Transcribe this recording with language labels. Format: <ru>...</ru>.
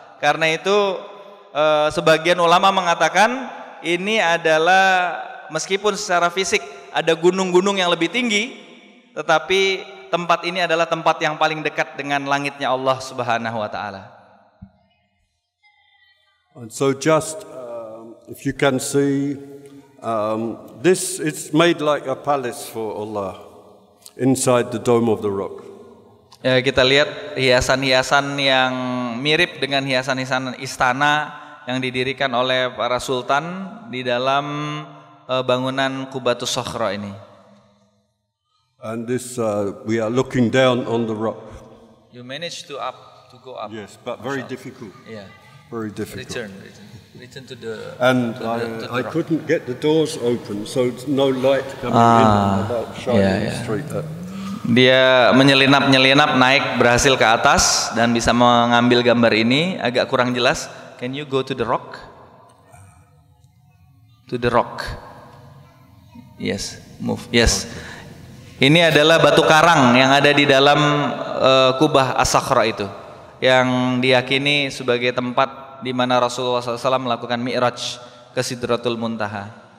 <id>Karena itu sebagian ulama mengatakan ini adalah, meskipun secara fisik ada gunung-gunung yang lebih tinggi, tetapi tempat ini adalah tempat yang paling dekat dengan langitnya Allah Subhanahu Wa Taala.</id> <en>And so just if you can see, this is made like a palace for Allah inside the Dome of the Rock.</en> <id>Ya, kita lihat hiasan-hiasan yang mirip dengan hiasan-hiasan istana yang didirikan oleh para sultan di dalam bangunan Qubatus Sakhra ini.</id> <en>And this we are looking down on the rock. You managed to go up. Yes, but very difficult. Yeah. Very difficult. Return to the. And I couldn't get the doors open, so no light coming in about shining the street.</en> <id>Dia menyelinap naik berhasil ke atas dan bisa mengambil gambar ini. Agak kurang jelas.</id> <en>Can you go to the rock? To the rock. Yes, move. Yes.</en> <id>Ini adalah batu karang yang ada di dalam kubah As-Sakhra itu, yang diyakini sebagai tempat di mana Rasulullah SAW melakukan mi'raj ke Sidratul Muntaha.</id>